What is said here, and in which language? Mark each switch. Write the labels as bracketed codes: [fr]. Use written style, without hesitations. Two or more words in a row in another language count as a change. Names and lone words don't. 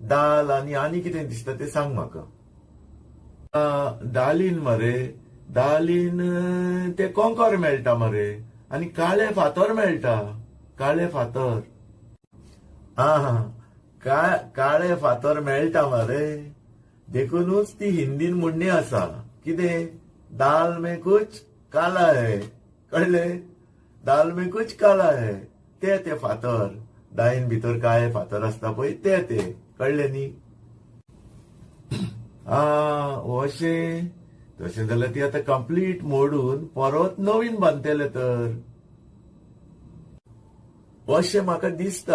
[kok] दाल आनी कितें दिसता ते सांग म्हाका. दालीन मरे, दालीन ते कोंकोर मेळटा मरे, आनी काळे फातर मेळटा, काळे फातर. काळे फातर मेळटा मरे, देखूनच ती हिंदीन म्हणणी आसा, कितें [hi] दाल में कुछ काला है, [kok] कळले, [hi] दाल में कुछ काला है, [kok] ते फातर, दाळीन भितर काळे फातर आसता पळय ते कळले न्ही. अशें तशें जाल्यार ती आतां कंप्लीट मोडून परत नवीन बांदतले तर, अशें म्हाका दिसता.